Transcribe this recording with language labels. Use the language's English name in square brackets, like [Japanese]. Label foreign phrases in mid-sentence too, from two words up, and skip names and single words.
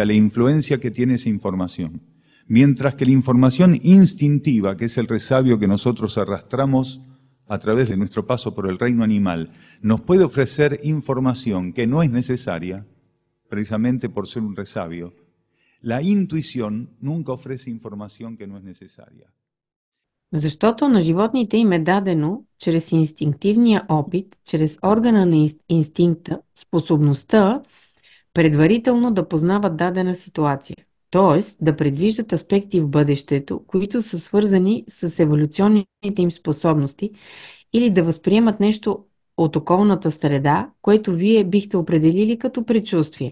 [Spanish] La influencia que tiene esa información. Mientras que la información instintiva, que es el resabio que nosotros arrastramos a través de nuestro paso por el reino animal, nos puede ofrecer información que no es necesaria, precisamente por ser un resabio, la intuición nunca ofrece información que no es necesaria. [Bulgarian] Защото на животните им е дадено, чрез инстинктивния опит, чрез органа на инстинкта, способността предварително да познават дадена ситуация, т.е. да предвиждат аспекти в бъдещето, които са свързани с еволюционните им способности, или да възприемат нещо от околната среда, което вие бихте определили като предчувствие.